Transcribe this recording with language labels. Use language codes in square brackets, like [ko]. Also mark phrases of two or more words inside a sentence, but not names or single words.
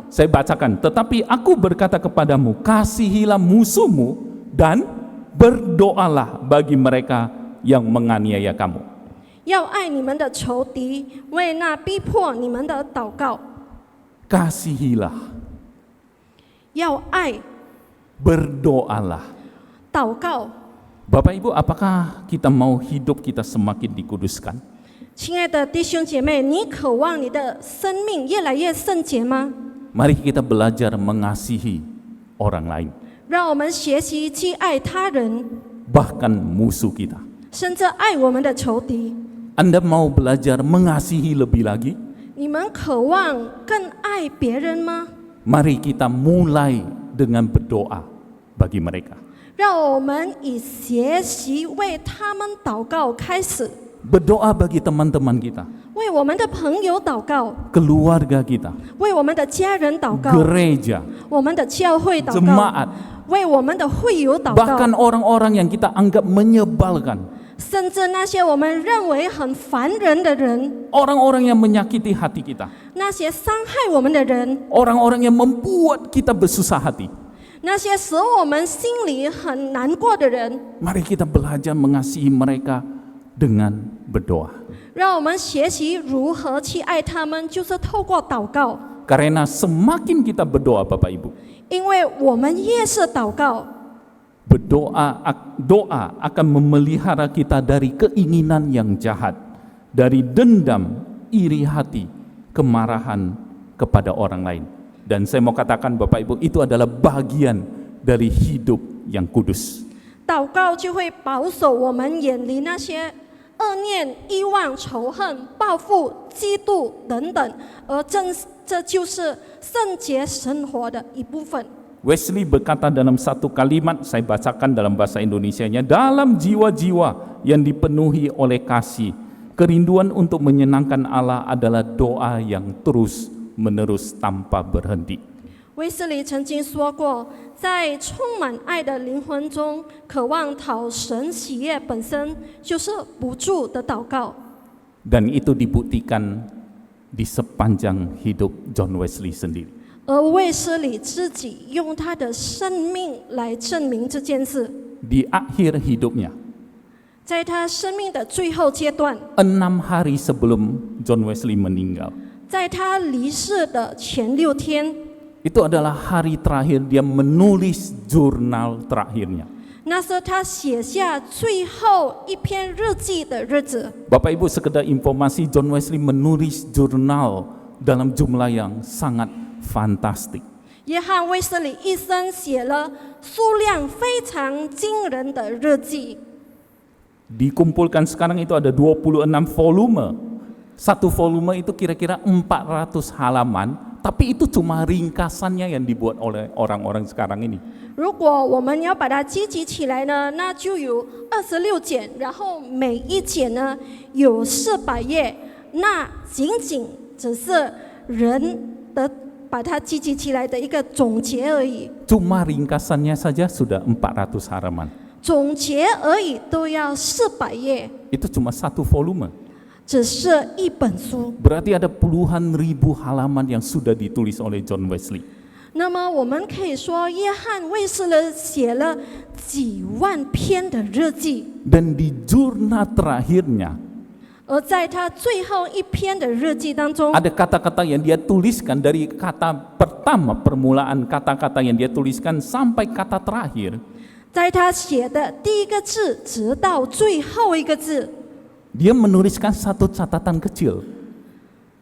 [id] Saya bacakan, tetapi aku berkata kepadamu, kasihilah musuhmu dan berdoalah bagi mereka yang menganiaya kamu. [zh] 要爱你们的仇敌，为那逼迫你们的祷告。 [id] Kasihilah, [zh] 要爱， [id] berdoalah. [zh] 祷告。 [id] Bapak Ibu, apakah kita mau hidup kita semakin dikuduskan? [zh] 亲爱的弟兄姐妹，你渴望你的生命越来越圣洁吗？ [id] Mari kita belajar mengasihi orang lain, [zh] 让我们学习去爱他人， [id] bahkan musuh kita. [zh] 甚至爱我们的仇敌。 [id] Anda mau belajar mengasihi lebih lagi? [zh] 你们渴望更爱别人吗？ [id] Mari kita mulai dengan berdoa bagi mereka. [zh] 让我们以学习为他们祷告开始， [id] Berdoa bagi teman-teman kita, [zh] 为我们的朋友祷告， [id] keluarga kita, [zh] 为我们的家人祷告， [id] gereja, [zh] 我们的教会祷告， [id] jemaat, [zh] 为我们的会友祷告， [id] bahkan orang-orang yang kita anggap menyebalkan, [zh] 甚至那些我们认为很烦人的人， [id] orang-orang yang menyakiti hati kita, [zh] 那些伤害我们的人， [id] orang-orang yang membuat kita bersusah hati. [zh] 那些使我们心里很难过的人， [id] Mari kita belajar mengasihi mereka dengan berdoa. [zh] 让我们学习如何去爱他们，就是透过祷告。 [id] Karena semakin kita berdoa, Bapak Ibu, [zh] 因为我们越是祷告， [id] doa akan memelihara kita dari keinginan yang jahat, dari dendam, iri hati, kemarahan kepada orang lain. Dan saya mau katakan Bapak Ibu, itu adalah bagian dari hidup yang kudus. [zh] 祷告就会保守我们远离那些恶念、欲望、仇恨、报复、嫉妒等等，而这就是圣洁生活的一部分。 [id] Wesley berkata dalam satu kalimat, saya bacakan dalam bahasa Indonesianya, dalam jiwa-jiwa yang dipenuhi oleh kasih, kerinduan untuk menyenangkan Allah adalah doa yang terus-menerus tanpa berhenti. [zh] 威斯利曾经说过，在充满爱的灵魂中，渴望讨神喜悦本身就是不住的祷告。 [id] Dan itu dibuktikan di sepanjang hidup John Wesley sendiri. [zh] 而卫斯理自己用他的生命来证明这件事。 [id] Di akhir hidupnya, [zh] 在他生命的最后阶段， [id] 6 hari sebelum John Wesley meninggal, [zh] 在他离世的前6天， [id] itu adalah hari terakhir dia menulis jurnal terakhirnya. [zh] 那是他写下最后一篇日记的日子。 [id] Bapak Ibu, sekedar informasi, John Wesley menulis jurnal dalam jumlah yang sangat fantastik. [zh] 约翰卫斯理一生写了数量非常惊人的日记。 [id] Dikumpulkan sekarang itu ada 26 volume. Satu volume itu kira-kira 400 halaman, tapi itu cuma ringkasannya yang dibuat oleh orang-orang sekarang ini. [zh] 如果我们要把它集集起来呢，那就有26卷，然后每一卷呢有400页，那仅仅只是人的把它集集起来的一个总结而已。 [id] Cuma ringkasannya saja sudah 400 halaman. [zh] 总结而已都要400页， [id] Itu cuma satu volume. [zh] 只是一本书。 [id] Berarti ada puluhan ribu halaman yang sudah ditulis oleh John Wesley. [zh] 那么我们可以说，约翰卫斯理写了几万篇的日记， [id] Dan di jurnal terakhirnya [zh] 而在他最后一篇的日记当中， [id] ada kata-kata yang dia tuliskan dari kata pertama, permulaan kata-kata yang dia tuliskan sampai kata terakhir. [zh] 在他写的第一个字直到最后一个字， [id] Dia menuliskan satu catatan kecil.